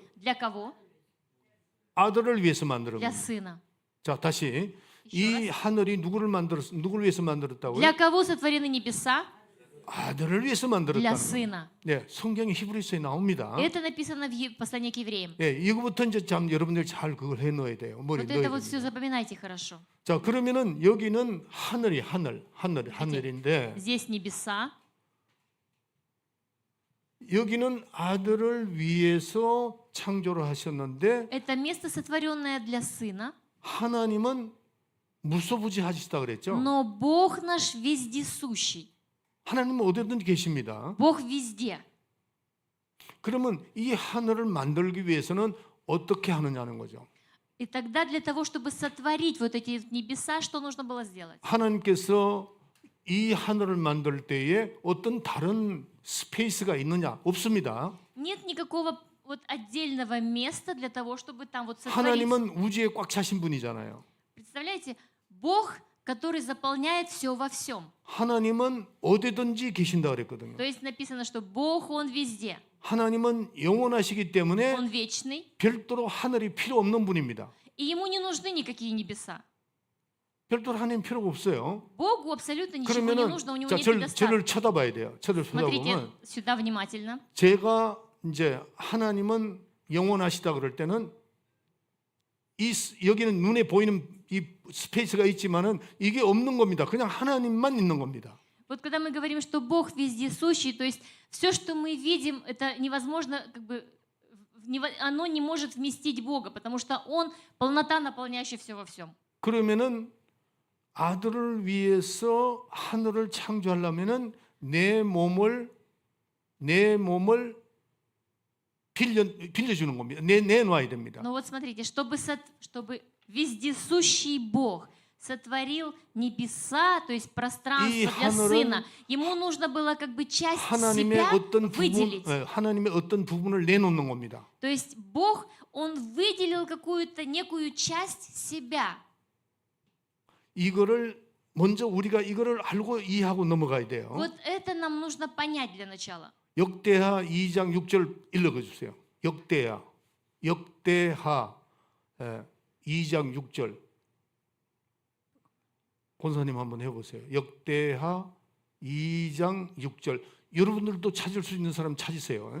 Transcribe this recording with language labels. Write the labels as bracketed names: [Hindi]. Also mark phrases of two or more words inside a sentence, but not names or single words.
[Russian] Для кого? [Korean] 아들을 위해서 만들은 [Russian] Для [Korean] 거예요. [Russian] сына. [Korean] 자, 다시 [Russian] еще [Korean] 이 하늘이 누구를 위해서 만들었다고요? [Russian] Для кого сотворены небеса? [Korean] 아들을 위해서 [Russian] Для [Korean] 만들었다는 거예요. [Russian] сына. [Korean] 네, 성경이 히브리서에 나옵니다. [Russian] Это написано в послании к евреям. [Korean] 예, 이거부터 이제 참 여러분들 잘 그걸 해 넣어야 돼요. 머리에 [Russian] Вот [Korean] 넣어야 [Russian] это вот все [Korean] 됩니다. [Russian] запоминайте хорошо. [Korean] 자, 그러면은 여기는 하늘인데 [Russian] Здесь небеса, [Korean] 여기는 아들을 위해서 창조를 하셨는데 [Russian] это место, сотворенное для сына, [Korean] 하나님은 무소부지하시다 그랬죠. [Russian] но Бог наш вездесущий. [Korean] 하나님은 어디든지 계십니다. [Russian] Бог везде. [Korean] 그러면 이 하늘을 만들기 위해서는 어떻게 하느냐는 거죠. [Russian] И тогда для того, чтобы сотворить вот эти небеса, что нужно было сделать? [Korean] 하나님께서 이 하늘을 만들 때에 어떤 다른 스페이스가 있느냐? 없습니다. [Russian] Нет никакого вот отдельного места для того, чтобы там вот сотворить. [Korean] 하나님은 우주에 꽉 차신 분이잖아요. [Russian] Представляете, Бог, который заполняет все во всем. [Korean] 하나님은 어디든지 계신다 그랬거든요. [Russian] То есть написано, что Бог, Он везде. [Korean] 하나님은 영원하시기 때문에 [Russian] Он вечный, [Korean] 별도로 하늘이 필요 없는 분입니다. [Russian] и Ему не нужны никакие небеса. [Korean] 별도로 하나님 필요가 없어요. [Russian] Богу абсолютно ничего не [Korean] 그러면은 [Russian] нужно, у него [Korean] 자, [Russian] нет [Korean] 저를 [Russian] недостатка. [Korean] 쳐다봐야 돼요. 저를 [Russian] Смотрите [Korean] 쳐다보면 [Russian] сюда внимательно. [Korean] 제가 이제 하나님은 영원하시다 그럴 때는 여기는 눈에 보이는 이 스페이스가 있지만은 이게 없는 겁니다. 그냥 하나님만 있는 겁니다. [Russian] Вот когда мы говорим, что Бог вездесущий, то есть все, что мы видим, это невозможно, как бы, оно не может вместить Бога, потому что Он полнота, наполняющая все во всем. [Korean] 그러면은 아들을 위해서 하늘을 창조하려면은 내 몸을 빌려주는 겁니다. 내놔야 됩니다. [Russian] Но вот смотрите, чтобы вездесущий Бог сотворил небеса, то есть пространство [Korean] 이 [Russian] для [Korean] 하늘은 [Russian] Сына, Ему нужно было как бы часть [Korean] 하나님의 [Russian] себя [Korean] 어떤 [Russian] выделить. [Korean] 하나님의 어떤 부분을 내놓는 겁니다. [Russian] То есть Бог, Он выделил какую-то некую часть себя. [Korean] 이거를 먼저 우리가 이거를 알고 이해하고 넘어가야 돼요. [Russian] Вот это нам нужно понять для начала. 역대하 2장 6절 읽어 주세요. 역대하 2장 6절. 권사님 한번 해보세요. 역대하 2장 6절. 여러분들도 찾을 수 있는 사람 찾으세요.